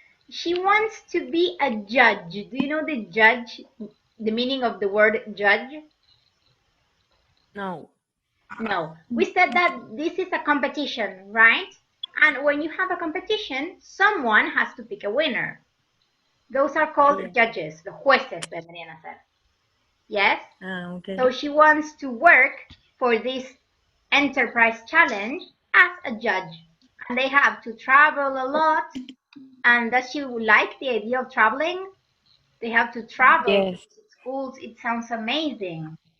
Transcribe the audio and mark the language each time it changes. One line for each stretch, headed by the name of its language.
English: She wants to be a judge. Do you know the judge, the meaning of the word judge? No. No, we said that this is a competition, right? And when you have a competition, someone has to pick a winner. Those are called Yeah.
Spanish: judges, los jueces vendrían a ser.
English: Yes? Okay. So she wants to work for this enterprise challenge as a judge. And they have to travel a lot. And does she like the idea of traveling? They have to travel to Yes. schools. It sounds amazing.